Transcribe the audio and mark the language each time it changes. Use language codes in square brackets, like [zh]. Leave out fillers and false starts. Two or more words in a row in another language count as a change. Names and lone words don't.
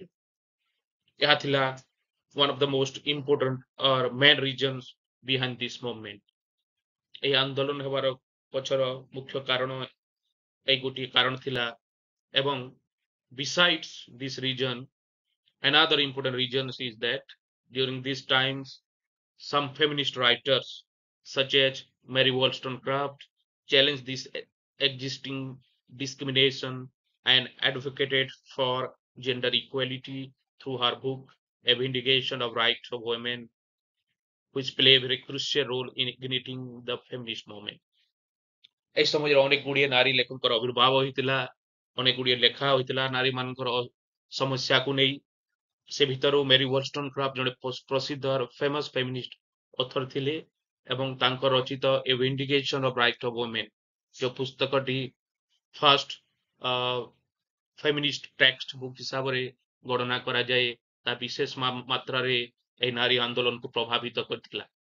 [or] ଏହା ଥିଲା [en] one of the most important or main reasons behind this movement. [or] ଏହି ଆନ୍ଦୋଳନ ହେବାର ପଛର ମୁଖ୍ୟ କାରଣ ଏହି ଗୋଟିଏ କାରଣ ଥିଲା ଏବଂ [en] besides this reason, another important reason is that during these times some feminist writers such as Mary Wollstonecraft challenged this existing discrimination and advocated for gender equality through her book A Vindication of Rights of Women, which play a very crucial role in igniting the feminist movement. [or] এই ସମୟରେ ଅନେକ ଗୁଡ଼ିଏ ନାରୀ ଲେଖକଙ୍କର ଆବିର୍ଭାବ ହୋଇଥିଲା, ଅନେକ ଗୁଡ଼ିଏ ଲେଖା ହୋଇଥିଲା ନାରୀ ମାନଙ୍କର ସମସ୍ୟାକୁ ନେଇ. ସେ ଭିତରୁ ମେରି ୱୋଲଷ୍ଟନକ୍ରାଫ୍ଟ ଜଣେ ପ୍ରସିଦ୍ଧ [en] famous feminist author [or] ଥିଲେ ଏବଂ ତାଙ୍କ ରଚିତ ଏ ଭିଣ୍ଡିକେସନ ଅଫ ରାଇଟ୍ ଅଫ ୱିମେନ୍ ଯେଉଁ ପୁସ୍ତକଟି [en] first feminist text book [or] ହିସାବରେ ଗଣନା କରାଯାଏ, ତା ବିଶେଷ ମାତ୍ରାରେ ଏହି ନାରୀ ଆନ୍ଦୋଳନକୁ ପ୍ରଭାବିତ କରିଥିଲା.